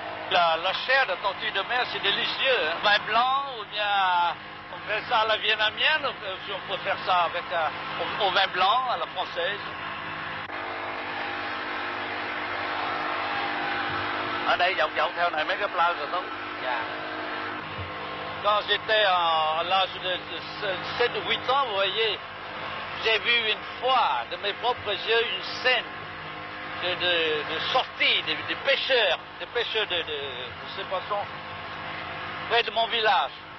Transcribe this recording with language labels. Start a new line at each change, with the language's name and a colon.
French: La chair de tortue de mer, c'est délicieux. Vin blanc, ou bien on fait ça à la vietnamienne, ou on peut faire ça avec au vin blanc, à la française.
Vietnamese: Ở đây dọc theo này mấy cái plage rồi không?
French: Quand j'étais à l'âge de 7 ou 8 ans, vous voyez, j'ai vu une fois de mes propres yeux une scène de sortie des pêcheurs de ces poissons près de mon village.